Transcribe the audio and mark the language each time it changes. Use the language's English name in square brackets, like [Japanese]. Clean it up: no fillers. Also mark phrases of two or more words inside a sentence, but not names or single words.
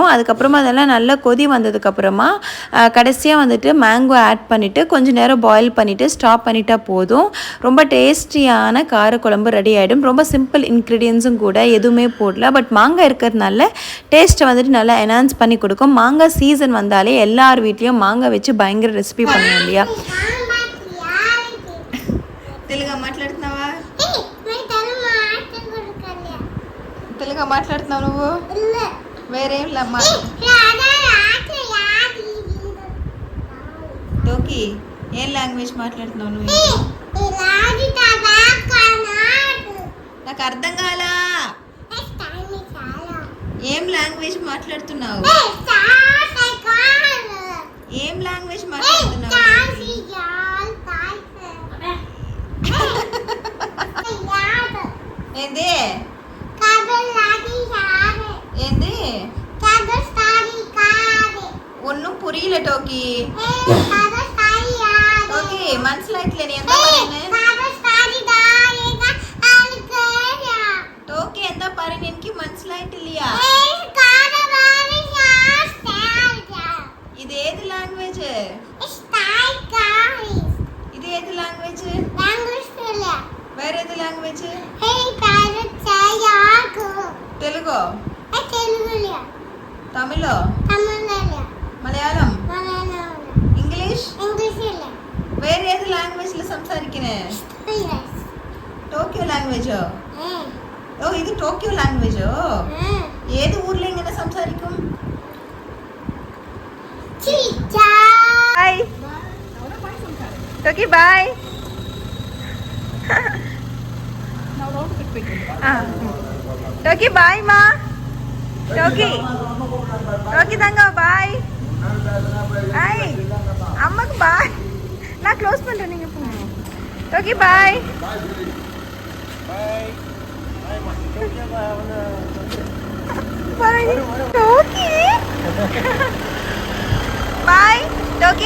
[Tamil] அதுக்கப்புறமா அதெல்லாம் நல்லா கொதி வந்ததுக்கப்புறமா கடைசியாக வந்துட்டு [English] mango add [Tamil] பண்ணிவிட்டு கொஞ்சம் நேரம் பாயில் பண்ணிவிட்டு ஸ்டாப் பண்ணிட்டா போதும். ரொம்ப டேஸ்டியான காரக்குழம்பு ரெடி ஆகிடும். ரொம்ப [English] simple ingredients [Tamil] கூட, எதுவுமே போடல. பட் மாங்காய் இருக்கிறதுனால டேஸ்ட்டை வந்துட்டு நல்லா என்ஹான்ஸ் பண்ணி கொடுக்கும். மாங்காய் சீசன் வந்தாலே எல்லார் வீட்லேயும் மாங்காய் வச்சு பயங்கர ரெசிபி பண்ணுவோம் இல்லையா? [Telugu] తెలుగు మాట్లాడుతున్నావా? తెలుగు మాట్లాడుతున్నావు నువ్వు? వేరేం లేమ్మా. టోకీ ఏం లాంగ్వేజ్ మాట్లాడుతున్నావు నువ్వు? నాకు అర్థం కాలా. ఏం లాంగ్వేజ్ మాట్లాడుతున్నావు? ఏం లాంగ్వేజ్ మాట్లాడుతున్నావు? ఏంది ఏంది? [Tamil] ஒன்றும் புரிய புரியல டோக்கி. டோக்கி மனசிலாயிட்டுல நீ எந்த டோக்கி எந்த பாரு எனக்கு மனசிலாயிட்டு இல்லையா? இது ஏது லாங்குவேஜ்? இது ஏது லாங்குவேஜ்? வேற ஏது லாங்குவேஜ்? தெலுங்கு, தமிழோ, மலையாளம், இங்கிலீஷ், வேற ஏது லாங்குவேஜ்ல സംസാരിക്കണേ? [Malayalam] ടോക്കിയോ ലാംഗ്വേജോ? ഓ ഇത് ടോക്കിയോ ലാംഗ്വേജോ? ഏത് ഊരിൽ ഇങ്ങനെ സംസാരിക്കും? ബൈ ടോക്കി ബൈ. ടോക്കി ബൈ മാ. [Tamil] ടോക്കി ടோக்கி தாங்க பாய். ஐ அம்மாக்கு பாய். நான் க்ளோஸ் பண்றேன் நீங்க போங்க. டோக்கி பாய். பாய். பாய் டோக்கி. பாய் டோக்கி.